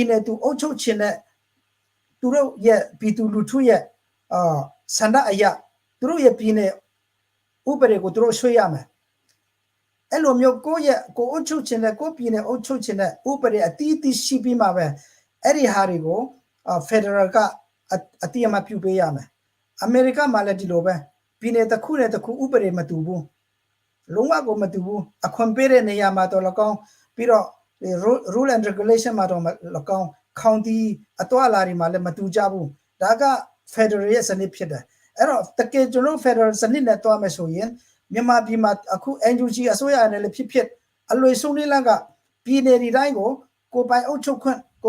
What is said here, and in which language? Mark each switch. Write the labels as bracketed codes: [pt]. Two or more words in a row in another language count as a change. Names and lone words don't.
[my] နယ်သူအုပ်ချုပ်ခြင်းတဲ့သူတို့ရဲ့ပြည်သူလူထုရဲ့ဆန္ဒအရာသူတို့ရဲ့ပြည်နယ်ဥပဒေကိုသူတို့ရွှေ့ရမယ်အဲ့လိုမျိုးကိုအုပ်ချုပ်ခြင်းတဲ့ကိုပြည်နယ်အုပ်ချုပ်ခြင်းတဲ့ဥပဒေအတီးတီးရှိပြီးမှပဲအဲ့ဒီဟာတွေကိုfederal ကအတိအမှပြုပေးရမယ်အမေရိကမှာလည်းဒီလိုပဲပြည်နယ်တစ်ခုနဲ့တစ်ခုဥပဒေမတူဘူးလုံးဝကိုမတူဘူးအခွင့်ပေးတဲ့နေရာ မှာတော့လကောင်းပြီးတော့ [en] rule and regulation [my] မှာတော့လကောင်း county အတော်အလာတွေမှာလည်းမတူကြဘူးဒါက federal ရဲ့စနစ်ဖြစ်တယ်အဲ့တော့တကယ်ကျွန်တော် federal စနစ်နဲ့တွားမယ်ဆိုရင်မြန်မာပြည်မှာအခု NUG အစိုးရနဲ့လည်းဖြစ်အလွေဆုံးလေးလကပြည်နယ်ဒီတိုင်းကိုပိုင်အုပ်ချုပ်ခွင့်ကို